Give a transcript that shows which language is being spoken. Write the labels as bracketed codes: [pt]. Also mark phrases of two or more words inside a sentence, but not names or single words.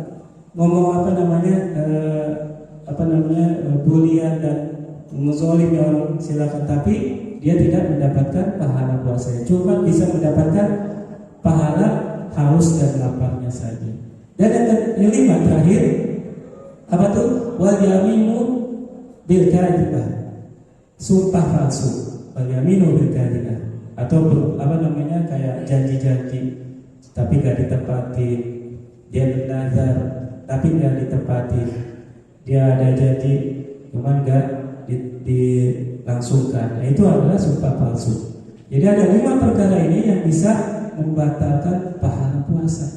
[id] Ngomong bulian dan menzalimi orang silakan, tapi dia tidak mendapatkan pahala puasanya, cuma bisa mendapatkan pahala haus dan laparnya saja. Dan yang 5 terakhir, apa tuh? [ar] Wal yaminu bil kadhibah, [id] sumpah palsu. [ar] Wal yaminu bil kadhibah, [id] atau kayak janji-janji tapi gak ditepati. Dia bernazar tapi gak ditepati. Dia ada janji cuman gak dilangsungkan. Nah, itu adalah sumpah palsu. Jadi ada 5 perkara ini yang bisa membatalkan pahala puasa.